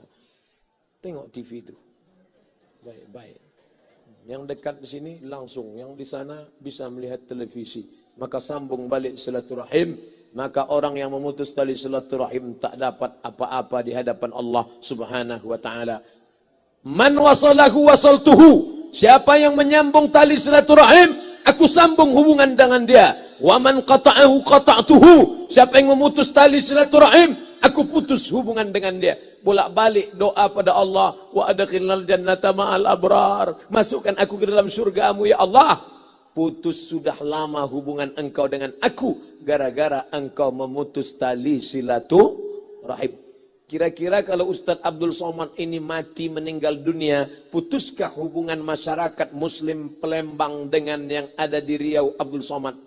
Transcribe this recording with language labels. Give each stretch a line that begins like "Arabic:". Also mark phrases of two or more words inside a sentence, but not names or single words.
Indonesian: Tengok TV itu. Baik-baik. Yang dekat di sini langsung, yang di sana bisa melihat televisi. Maka sambung balik silaturahim. Maka orang yang memutus tali silaturahim tak dapat apa-apa di hadapan Allah
Arabic: سبحانه وتعالى. من وصله وصلته.
Indonesian: Siapa yang menyambung tali silaturahim, aku sambung hubungan dengan dia.
Arabic: ومن قطعه قطعته.
Indonesian: Siapa yang memutus tali silaturahim, aku putus hubungan dengan dia. Bolak-balik doa pada Allah,
Arabic: وأدخلنا الجنة مع الأبرار.
Indonesian: Masukkan aku ke dalam surgamu ya Allah. Putus sudah lama hubungan engkau dengan aku gara-gara engkau memutus tali silaturahim. Kira-kira kalau Ustadz Abdul Somad ini mati meninggal dunia, putuskah hubungan masyarakat Muslim Palembang dengan yang ada di Riau Abdul Somad?